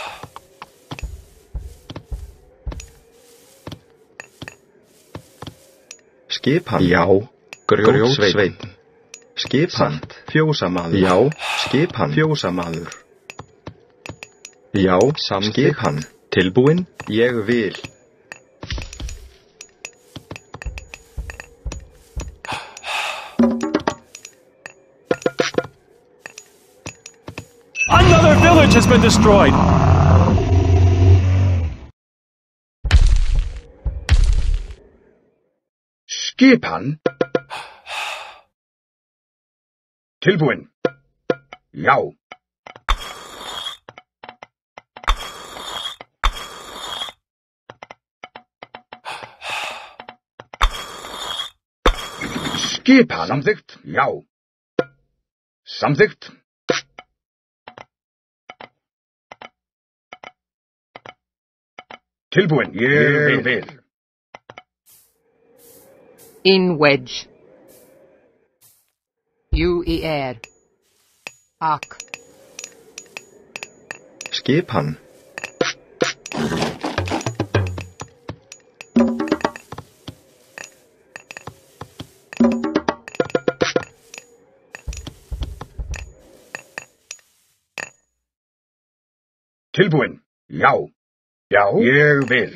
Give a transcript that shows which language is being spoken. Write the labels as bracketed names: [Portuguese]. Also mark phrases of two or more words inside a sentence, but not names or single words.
[Icelandic] Skipan. Já. Grjótsveinn. Skipan. Fjósamaður. Já. Skipan. Fjósamaður. Já. Skipan. Tilbúin? Ég vil. [English] Another village has been destroyed! [Icelandic] Skipan. Tilbúin. Já. Skipan. Samþykkt. Já. Samþykkt. Tilbúin. Ég vil. In wedge. You I air. Ak. Skipan. Tilbúin. Já. Já. Ég vil.